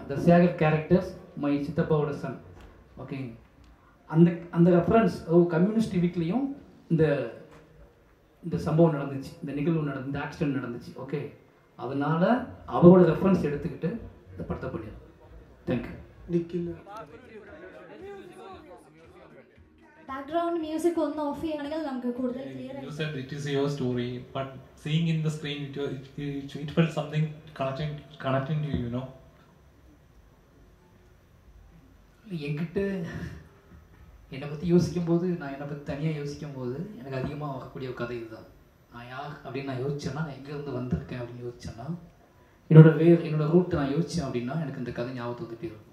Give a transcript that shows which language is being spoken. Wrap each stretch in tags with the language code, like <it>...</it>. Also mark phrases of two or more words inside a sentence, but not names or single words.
<ta>த சேகர்</ta> <en>characters my</en> <ta>சித்தப்பாவோட சன். ஓகே, அந்த</ta> <en>reference communist</en> <ta>வீட்லேயும் இந்த சம்பவம் நடந்துச்சு, இந்த நிகழ்வு நடந்து, இந்த ஆக்சிடென்ட் நடந்துச்சு. ஓகே, அதனால அவரோட ரெஃபரன்ஸ் எடுத்துக்கிட்டு இந்த படத்தை பண்ணிடுறேன். தேங்க்யூ.</ta> <en>background music</en> <ml>ഒന്ന് ഓഫ് ചെയ്യുകയാണെങ്കിൽ നമുക്ക് കൂടുതൽ ക്ലിയർ ആയി.</ml> <en>You said it is your story, but seeing in the screen it felt something connecting to you, you know.</en> <ta>என்கிட்ட என்னை பற்றி யோசிக்கும்போது, நான் என்னை பற்றி தனியாக யோசிக்கும்போது எனக்கு அதிகமாக வரக்கூடிய ஒரு கதை இதுதான். நான் யார் அப்படின்னு நான் யோசிச்சேன்னா, நான் எங்கேருந்து வந்திருக்கேன் அப்படின்னு யோசிச்சேன்னா, என்னோட ரூட் நான் யோசித்தேன் அப்படின்னா எனக்கு இந்த கதை ஞாபகத்தை வந்துட்டே இருக்கும்.</ta>